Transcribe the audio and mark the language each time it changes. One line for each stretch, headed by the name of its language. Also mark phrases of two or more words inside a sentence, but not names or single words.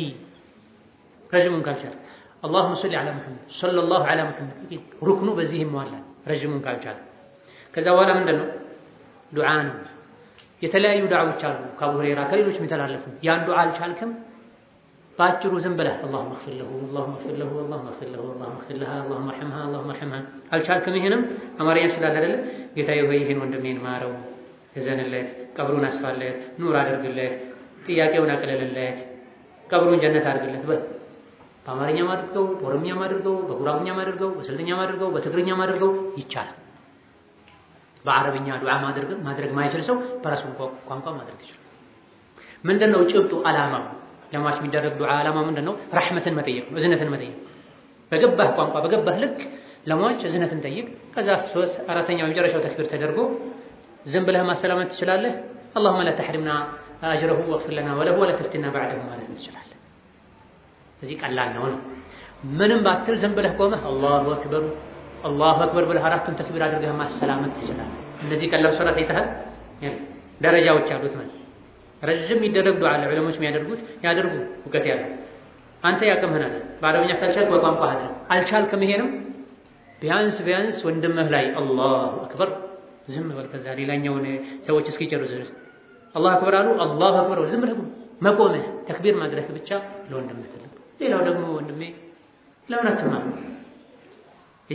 Amharic: ረጅሙን ካልቻለ
Arabic: اللهم صل على محمد صلى الله على محمد
Amharic: ሩክኑ በዚህ ይሟላል ረጅሙን ካልቻለ። ከዛ በኋላ ምንድን ነው ዱዓ ነው። የተለያዩ ዱዓዎች አሉ ከአቡ ሁረይራ ከሌሎች የሚተላለፉ። ያን ዱዓ አልቻልክም ባጭሩ ዝም ብለህ
Arabic: اللهم اغفر له اللهم
Amharic: اغفر له اللهم
Arabic: اغفر له اللهم اغفر لها اللهم ارحمها اللهم ارحمها
Amharic: አልቻልክም ይሄንም አማርኛ ስላለ አይደለ ጌታዬ ሆይ ይሄን ወንድሜን ማረው፣ እዘንለት፣ ቀብሩን አስፋለት፣ ኑር አድርግለት፣ ጥያቄውን አቅልልለት፣ ቀብሩን ጀነት አድርግለት በል። በአማርኛም አድርገው፣ በኦሮምኛም አድርገው፣ በጉራጉኛም አድርገው፣ በስልጥኛም አድርገው፣ በትግርኛም አድርገው ይቻላል። በአረብኛ ዱዓ ማድረግ ማይችል ሰው በራሱ ቋንቋ ማድረግ ይችላል። ምንድነው ጭብጡ ዓላማው? ለሟች የሚደረግ ዱዓ ዓላማው ምንድነው? ረሕመትን መጠየቅ ነው፣ እዝነትን መጠየቅ። በገባህ ቋንቋ በገባህ ልክ ለሟች እዝነትን ጠይቅ። ከዛ 4ኛው የመጨረሻው ተክቢር ተደርጎ ዝም ብለህ ማሰላመት ትችላለህ።
Arabic: اللهم لا تحرمنا اجره واغفر لنا وله ولا تفتنا بعده
Amharic: ማለት ትችላለህ። እዚህ ቀላል ነው። ምንም ባትል ዝም ብለህ ቆመህ
Arabic: الله أكبر الله أكبر
Amharic: ብለህ 4ቱን ተክቢር አድርገህ ማሰላመት ትችላለህ። እነዚህ ቀላል ሶላት አይተሃል? ደረጃዎች አሉት ማለት ረጅም የሚደረግ ዱዓ አለ ዑለሞች የሚያደርጉት ያደርጉ እውቀት ያለው አንተ ያቀምህናል። በአረብኛ ካልቻልክ በቋንቋ አድርግ። አልቻልክም ይሄንም ቢያንስ ወንድምህ ላይ
Arabic: الله أكبر
Amharic: ዝም በል። ከዛ ሌላኛውን ሰዎች እስኪጨርሱ ድረስ
Arabic: الله أكبر
Amharic: አሉ
Arabic: الله أكبر
Amharic: ዝም ብለህ መቆምህ ተክቢር ማድረግ ብቻ ለወንድምህ ትልቅ። ሌላው ደግሞ ወንድሜ ለምን አትማር?